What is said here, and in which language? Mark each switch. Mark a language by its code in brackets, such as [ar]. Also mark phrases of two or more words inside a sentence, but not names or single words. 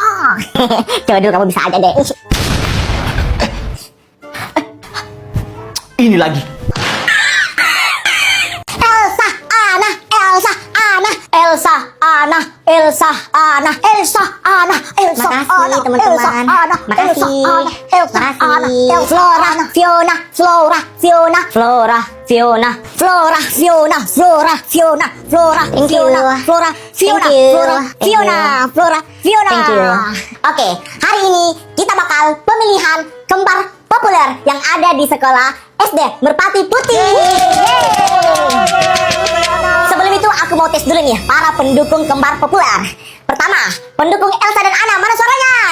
[id] Coba dulu kamu bisa aja deh. ini lagi. Elsa, Anna, Elsa, Anna, Elsa, Anna, Elsa, Anna, Elsa, Anna, Elsa, Makasih, Anna, teman-teman. Elsa, Anna, Makasih. Elsa, Anna, Elsa, Makasih. Anna, Flora, Fiona, Flora, Fiona, Flora, Fiona, Flora, Fiona, Flora, Fiona, Flora, [en] Thank you. Fiona, Flora, Fiona, Thank you. Flora, Thank Fiona, you. Flora, Fiona. Thank you. [id] Oke, hari ini kita bakal pemilihan kembar populer yang ada di sekolah SD Merpati Putih. Sebelum itu aku mau tes dulu nih para pendukung kembar populer. Pertama, pendukung Elsa dan Anna, mana suaranya?